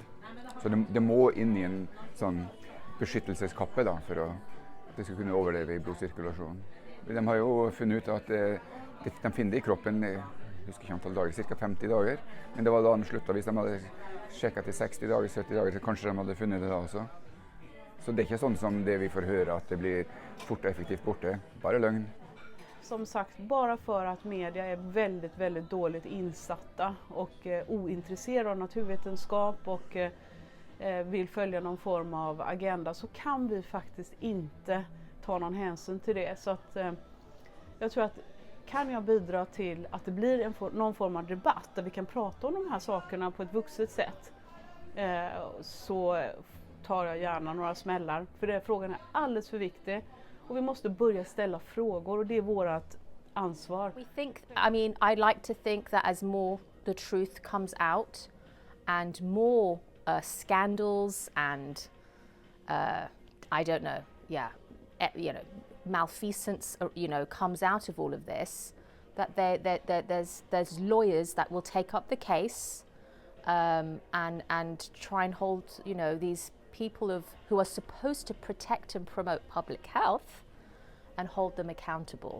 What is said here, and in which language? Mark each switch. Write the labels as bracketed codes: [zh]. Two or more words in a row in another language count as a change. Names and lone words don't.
[no] Så det må inn i en sånn beskyttelseskappe da, for at det skal kunne overleve i blodsirkulasjonen. De har jo funnet ut at de finner det i kroppen, jeg husker ikke antall dager, ca. 50 dager. Men det var da de sluttet. Hvis de hadde sjekket til 60 dager, 70 dager, så kanskje de hadde funnet det da også. Så det er ikke sånn som det vi får høre, at det blir fort [sv] och effektivt borte. Bara lögn. Som sagt, bara för att media är väldigt, väldigt dåligt insatta och ointresserade av naturvetenskap och vill följa någon form av agenda, så kan vi faktiskt inte ta någon hänsyn till det. Så att jag tror att kan jag bidra till att det blir någon form av debatt där vi kan prata om de här sakerna på ett vuxet sätt, så tar jag gärna några smällar. För frågan är alldeles för viktig och vi måste börja ställa frågor och det är vårt ansvar. [en] I like to think that as more the truth comes out and more scandals and I don't know, malfeasance, comes out of all of this, that there's lawyers that will take up the case and try and hold, these people who are supposed to protect and promote public health and hold them accountable.